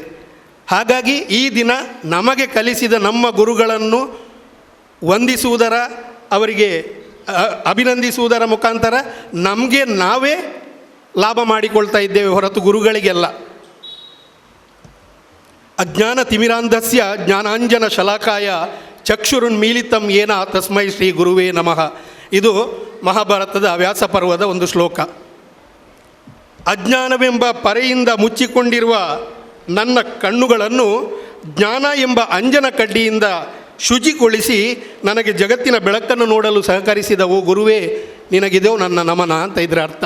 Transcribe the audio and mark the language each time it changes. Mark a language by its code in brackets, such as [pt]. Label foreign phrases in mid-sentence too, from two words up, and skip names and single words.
[kn] ಹಾಗಾಗಿ ಈ ದಿನ ನಮಗೆ ಕಲಿಸಿದ ನಮ್ಮ ಗುರುಗಳನ್ನು ವಂದಿಸುವುದರ, ಅವರಿಗೆ ಅಭಿನಂದಿಸುವುದರ ಮುಖಾಂತರ ನಮಗೆ ನಾವೇ ಲಾಭ ಮಾಡಿಕೊಳ್ತಾ ಇದ್ದೇವೆ ಹೊರತು ಗುರುಗಳಿಗೆಲ್ಲ. [sa] ಅಜ್ಞಾನ ತಿಮಿರಾಂಧಸ್ಯ ಜ್ಞಾನಾಂಜನ ಶಲಾಕಾಯ ಚಕ್ಷುರುನ್ಮೀಲಿತಂ ಏನ ತಸ್ಮೈ ಶ್ರೀ ಗುರುವೇ ನಮಃ. [kn] ಇದು ಮಹಾಭಾರತದ ವ್ಯಾಸಪರ್ವದ ಒಂದು ಶ್ಲೋಕ. ಅಜ್ಞಾನವೆಂಬ ಪರೆಯಿಂದ ಮುಚ್ಚಿಕೊಂಡಿರುವ ನನ್ನ ಕಣ್ಣುಗಳನ್ನು ಜ್ಞಾನ ಎಂಬ ಅಂಜನ ಕಡ್ಡಿಯಿಂದ ಶುಚಿಗೊಳಿಸಿ ನನಗೆ ಜಗತ್ತಿನ ಬೆಳಕನ್ನು ನೋಡಲು ಸಹಕರಿಸಿದವು ಗುರುವೇ, ನಿನಗಿದೆಯೋ ನನ್ನ ನಮನ ಅಂತ ಇದರ ಅರ್ಥ.